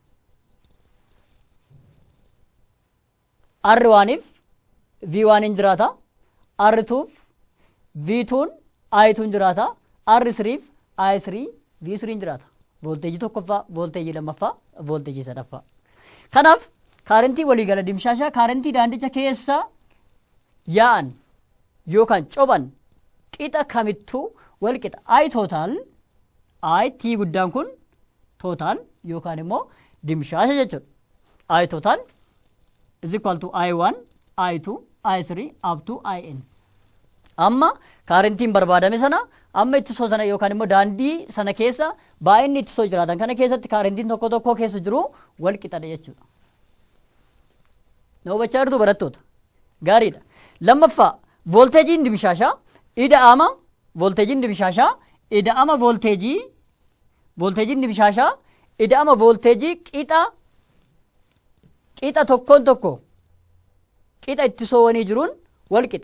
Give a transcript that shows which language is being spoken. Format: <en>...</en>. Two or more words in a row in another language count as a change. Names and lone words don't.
<om>R1f V1 hin jiraata, R2f V2n I2 hin jiraata, R3f I3 V3 hin jiraata. Volteejii tokkoffaa, volteejii lammaffaa, volteejii sadaffaa. Kanaaf kaarentii waliigala dimshaashaa kaarentii daandicha keessa yaa'an yookaan coban qixa kamittuu wal qixa. I total, I T guddaan kun total yookaan immoo dimshaasha jechuudha.</om> <en>I total is equal to I1, I2, I3 up to IN.</en> <om>Amma kaarentiin barbaadame sana amma ittisoo sana yookaan immoo daandii sana keessa baay'inni ittisoo jiraatan kana keessatti kaarentiin tokko tokko keessa jiru wal qixadha jechuudha. Na hubachaa jirtu barattoota gaariidha. Lammaffaa volteejiin dimshaashaa ida'ama volteejiin dimshaashaa ida'ama volteejii qixa tokkoon tokko qixa ittisoowwanii jiruun wal qixa.</om>